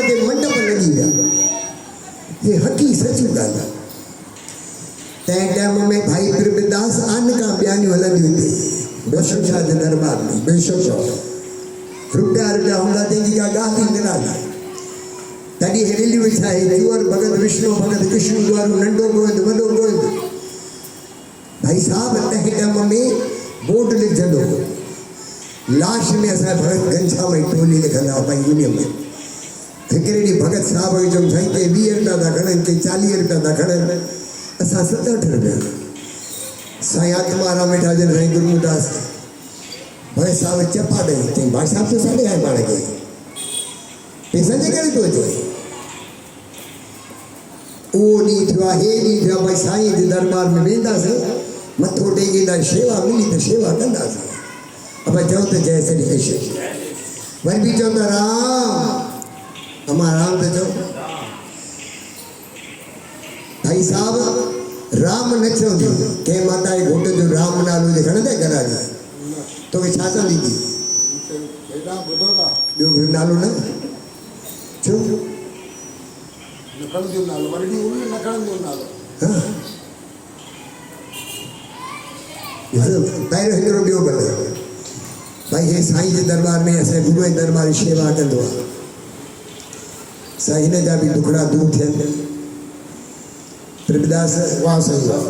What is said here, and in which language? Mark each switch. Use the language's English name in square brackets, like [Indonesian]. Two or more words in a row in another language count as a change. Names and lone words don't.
[Sindhi] ते मंडप लॻी विया हे हक़ी सची ॻाल्हि आहे तंहिं टाइम में भाई प्रभुदास आन खां ॿियानियूं हलंदियूं हुयूं बेशक शाह जे दरबार में बेशक रुपया हूंदा तंहिंजी का ॻाल्हि ई निराली तॾहिं रेलियूं विछाए चूअर भगत विष्णु भगत कृष्ण द्वारो नंढो गोविंद वॾो गोविंद भाई साहब तंहिं टाइम में बोर्ड लिखजंदो हो लास्ट में असां भगत घनश्याम जी टोली लिखंदा हुआ भाई उन में हिकिड़े ॾींहुं भगत साहब खे चयूं साईं के 20 रुपया था खणनि के 40 रुपया था खणनि असां 67 रुपया साईं आत्माराम वेठा जन साईं गुरमुदास भगत साहब चपा ॾेई चई भाई साहब तो साॾे आए पाण खे पैसा जे करे थो अचे उहो ॾींहुं थियो आहे हे ॾींहुं थियो आहे भाई साईं जे दरबार में वेंदासीं मथो टेकींदा शेवा मिली त शेवा कंदासीं अब चओ त जय श्री कृष्ण वरी बि चवंदा राम अमा राम त चओ भाई साहब राम न चवंदी कंहिं माता जे घोट जो राम नालो जे खणंदे घराड़ी तोखे छा चवंदी थी ॿियो कोई नालो न छो पहिरियों हिकिड़ो ॿियो भले भाई हे साईं जे दरबार में असांजे गुरू जे दरबार जी शेवा कंदो आहे साईं हिन जा बि दुखड़ा दूर थियनि प्रभुदास वाह साईं